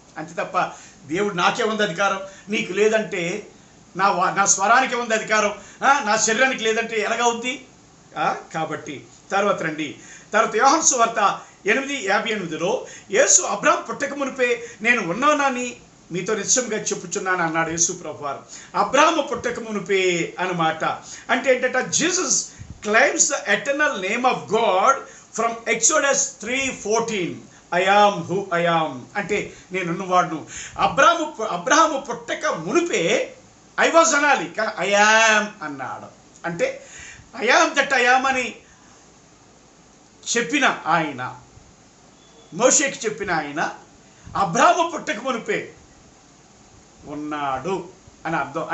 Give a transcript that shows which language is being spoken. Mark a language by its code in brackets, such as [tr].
[te] అంతే తప్ప దేవుడు నాకే ఉంది అధికారం, నీకు లేదంటే, నా స్వరానికి ఉంది అధికారం, నా శరీరానికి లేదంటే ఎలాగా ఉంది? కాబట్టి తర్వాత రండి, తర్వాత యోహాను సువార్త 8:58 యేసు అబ్రాహాం పుట్టక మునిపే నేను ఉన్నానని మీతో నిశ్చయంగా చెప్పుచున్నాను అన్నాడు యేసు ప్రభువారు. అబ్రాహాము పుట్టక మునిపే అన్నమాట. అంటే ఏంటంటే [en] Jesus claims the eternal name of God from Exodus 3:14. I am who I am. [te] అంటే నేనున్నవాడును. అబ్రహాము పుట్టక మునిపే [en] I was [te] అనాలి, కానీ [en] I am [te] అన్నాడు. అంటే [en] I am that I am [te] అని చెప్పిన ఆయన, మోషేకి చెప్పిన ఆయన, అబ్రహాము పుట్టక మునిపే ఉన్నాడు అని అర్థం.